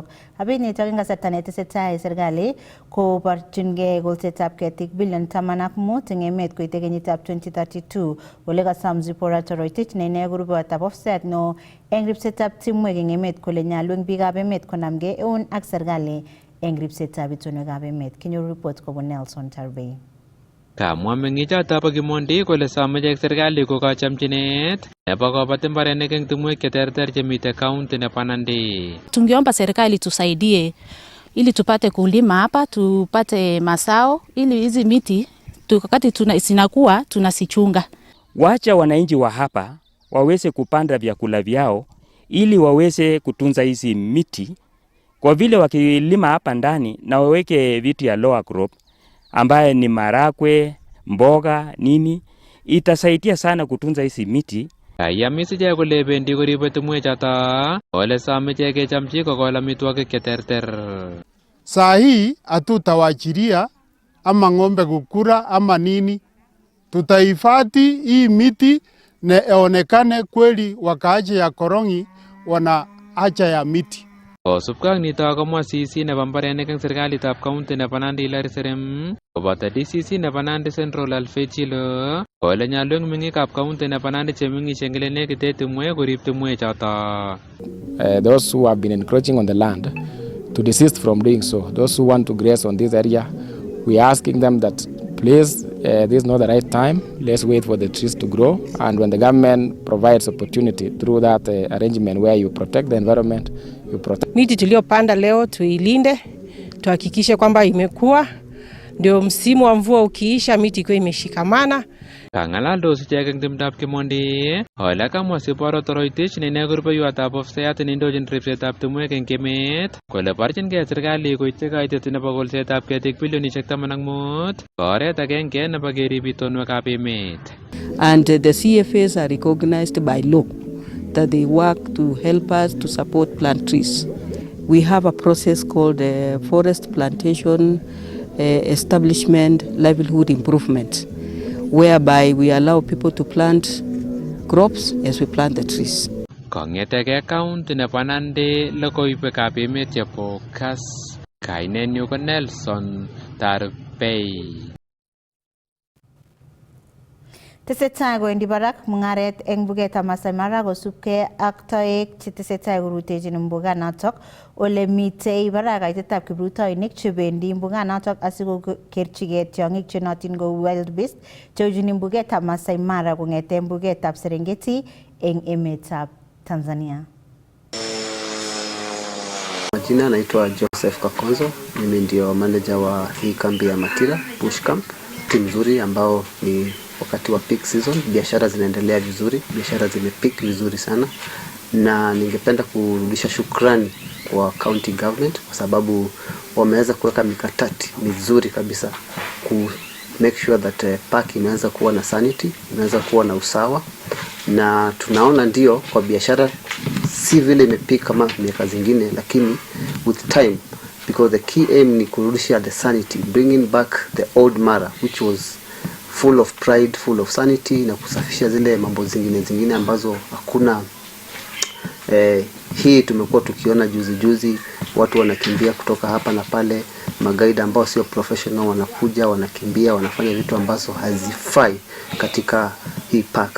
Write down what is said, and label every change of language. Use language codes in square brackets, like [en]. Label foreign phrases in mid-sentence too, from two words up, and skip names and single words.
[kln] Abit nitok eng kasarta netesetai serikali koborchingei kolsetab ketik bilion 15 eng emet koite kenyitab 2032 ole kasom Zipporah Toroitich ne ine grupetab Offset no eng ripsetab timwek eng emet kole nyalu eng biikab emet konamgei eun ak serikali eng ripsetab itonwekab emet. Kinyoru report kobun Nelson Tarbei. Kamwa meng'ichoto bo Kimondi kole some serikali kokachomchinet nebo kobat mbarenik eng timwek cheterter chemite county nebo Nandi. [sw] Tungeomba serikali tusaidie ili tupate kulima hapa, tupate mazao ili hizi miti wakati zinakuwa tunasichunga. Wacha wananchi wa hapa waweze kupanda vyakula vyao ili waweze kutunza hizi miti. Kwa vile wakilima hapa ndani na waweke vitu ya [en] lower crop [sw] ambaye ni marakwe, mboga, nini, itasaidia sana kutunza hizi miti. [kln] Yamis ichek kole bendi koribe timwek choto ole some ichek kechomchi kokol amitwogik cheterter. [sw] Saa hii hatutawachilia ama ng'ombe kukura ama nini, tutahifadhi hii miti na ionekane kweli wakaaji ya Korongi wana haja ya miti. [kln] Kosubkei ak nito komwa CC nebo mbarenik eng serikalitab county nebo Nandi Hilary Serem koboto DCC nebo Nandi Central Alfred Chilo kole nyalu eng meng'ikab county nebo Nandi chemeng'isie eng ole nekite timwek korib timwek choto. [en] Those who have been encroaching on the land to desist from doing so. Those who want to graze on this area, we are asking them that please, this is not the right time. Let's wait for the trees to grow, and when the government provides opportunity through that arrangement where you protect the environment, you protect. [sw] Miti tuliyopanda leo tuilinde, tuhakikishe kwamba imekuwa ndio msimu wa mvua ukiisha miti iko imeshikamana. [kln] Kangalaldos ichek eng timdab Kimondi ole kamwa Zipporah Toroitich ne ine rupeiwotab Offset neindochin ripsetab timwek eng emet kole borchingei serikali koityi kaitet nebo kolsetab ketik bilionishek 15 ko oret agenge nebo kerib itonwekab emet. [en] And the CFAs are recognized by law that they work to help us to support plant trees. We have a process called forest plantation establishment livelihood improvement, whereby we allow people to plant crops as we plant the trees. [kln] Kong'etege county nebo Nandi logoiwekab emet chebo Kass, kainenyu ko Nelson Tarbei. Tesetai kowendi barak mung'aret eng mbugetab Masai Mara kosubkei ak toek chetesetai korutechin mbuganotok ole mitei barak kaitetab kiprutoinik chebendi mbuganotok asikokerchigei tiong'ik chenotin ko [en] wild beast [kln] cheujini mbugetab Masai Mara kong'ete mbugetab Serengeti eng emetab Tanzania. [sw] Majina anaitwa Joseph Kakonzo, mimi ndio manager wa hii kambi ya Matira Bush Camp. Timu nzuri ambao ni wakati wa [en] peak season, [sw] biashara zinaendelea vizuri, biashara zimepeak vizuri sana, na ningependa kurudisha shukrani kwa county government kwa sababu wameweza kuweka mikakati mizuri kabisa ku [en] make sure that park [sw] inaweza kuwa na sanity, inaweza kuwa na usawa, na tunaona ndio kwa biashara si vile imepeak kama miaka zingine, lakini [en] with time, because the key aim [sw] ni kurudisha [en] the sanity, bringing back the old Mara which was full of pride, full of sanity, [sw] na kusafisha zile mambo zingine ambazo hakuna. Hii tumekuwa tukiona juzi watu wanakimbia kutoka hapa na pale, magaida ambao sio professional wanakuja wanakimbia wanafanya vitu ambazo hazifai katika hii park.